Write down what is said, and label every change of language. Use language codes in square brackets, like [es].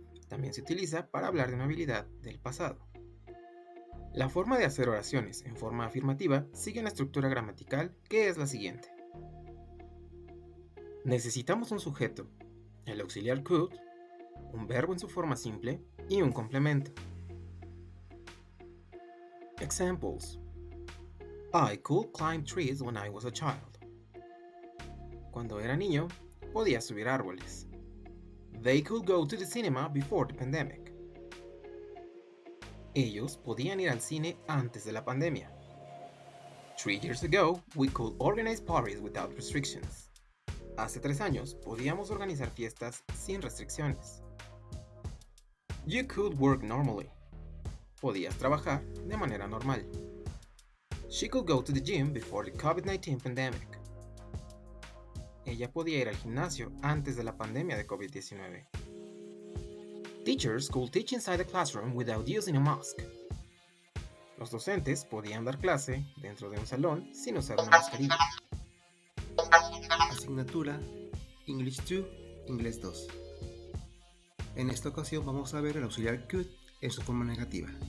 [es] También se utiliza para hablar de una habilidad del pasado. La forma de hacer oraciones en forma afirmativa sigue una estructura gramatical que es la siguiente. Necesitamos un sujeto, el auxiliar could, un verbo en su forma simple y un complemento. [en] Examples. I could climb trees when I was a child. [es] Cuando era niño, podía subir árboles. [en] They could go to the cinema before the pandemic. [es] Ellos podían ir al cine antes de la pandemia. [en] 3 years ago, we could organize parties without restrictions. [es] Hace 3 años, podíamos organizar fiestas sin restricciones. [en] You could work normally. [es] Podías trabajar de manera normal. [en] She could go to the gym before the COVID-19 pandemic. [es] Ella podía ir al gimnasio antes de la pandemia de COVID-19. [en] Teachers could teach inside the classroom without using a mask. [es] Los docentes podían dar clase dentro de un salón sin usar una mascarilla. Asignatura English 2, Inglés 2. En esta ocasión vamos a ver el auxiliar could en su forma negativa.